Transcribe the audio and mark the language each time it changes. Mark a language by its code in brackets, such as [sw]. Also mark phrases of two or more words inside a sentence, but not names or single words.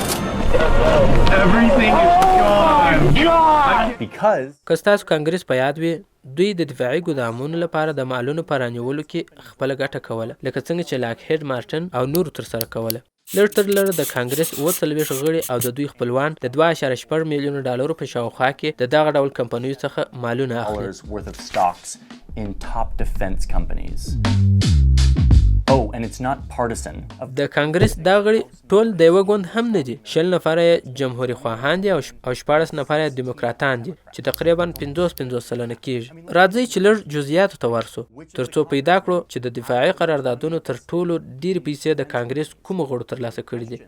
[ps] که ستاسو کانګرس په یاد وي، دوی د دفاعي ګودامونو لپاره د مالونو په رانیولو کې خپله ګټه کوله، لکه څنګه چې لاکهیډ مارټن او نورو ترسره کوله. لږ تر لږه د کانګرس 40 غړي او د دوی خپلوان د 2.4 میلیونو ډالرو په شاوخوا کې د دغه ډول کمپنیو څخه مالونه اخلي. [en] Oh, and it's not partisan. [ps] د کانګرس دا غړي ټول د یوه ګوند هم نه دي. 20 نفره یې جمهوري خواهان دي او 14 نفره یې دیموکراتان دي چې تقریبا 50 سلنه کیږي. راځئ چې لږ جزئیاتو ته ورسو ترڅو پیدا کړو چې د دفاعي قراردادونو تر ټولو ډېرې پیسې د کانګرس کومو غړو ترلاسه کړي دي.